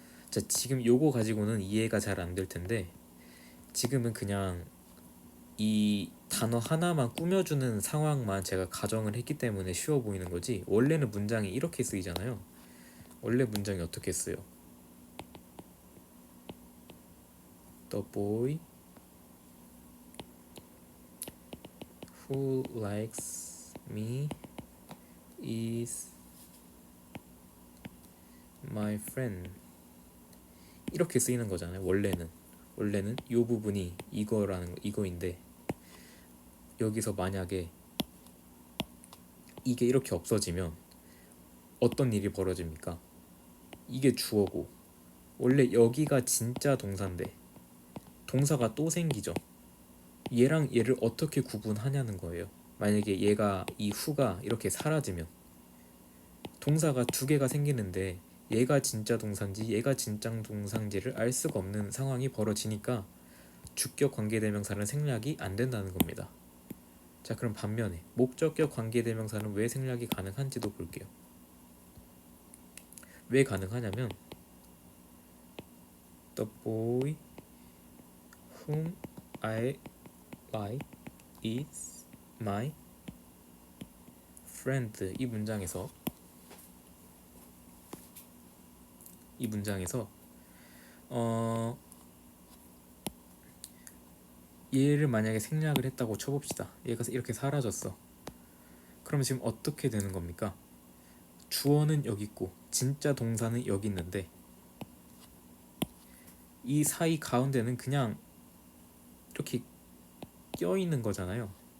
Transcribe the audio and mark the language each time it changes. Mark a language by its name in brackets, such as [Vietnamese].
[Korean] 자, 지금 요거 가지고는 이해가 잘 안 될 텐데 지금은 그냥 이 단어 하나만 꾸며주는 상황만 제가 가정을 했기 때문에 쉬워 보이는 거지, 원래는 문장이 이렇게 쓰이잖아요. 원래 문장이 어떻게 쓰여? [English] The boy who likes me is my friend. [Korean] 이렇게 쓰이는 거잖아요. 원래는 이 부분이 이거인데 여기서 만약에 이게 이렇게 없어지면 어떤 일이 벌어집니까? 이게 주어고 원래 여기가 진짜 동사인데 동사가 또 생기죠. 얘랑 얘를 어떻게 구분하냐는 거예요. 만약에 얘가 이 후가 이렇게 사라지면 동사가 두 개가 생기는데 얘가 진짜 동사인지 얘가 진짜 동사인지를 알 수가 없는 상황이 벌어지니까 주격 관계대명사는 생략이 안 된다는 겁니다. 자, 그럼 반면에 목적격 관계대명사는 왜 생략이 가능한지도 볼게요. 왜 가능하냐면 [English] The boy whom I like is my friend. [Korean] 이 문장에서 얘를 만약에 생략을 했다고 쳐봅시다. 얘가 이렇게 사라졌어. 그럼 지금 어떻게 되는 겁니까? 주어는 여기 있고 진짜 동사는 여기 있는데 이 사이 가운데는 그냥 이렇게 껴있는 거잖아요.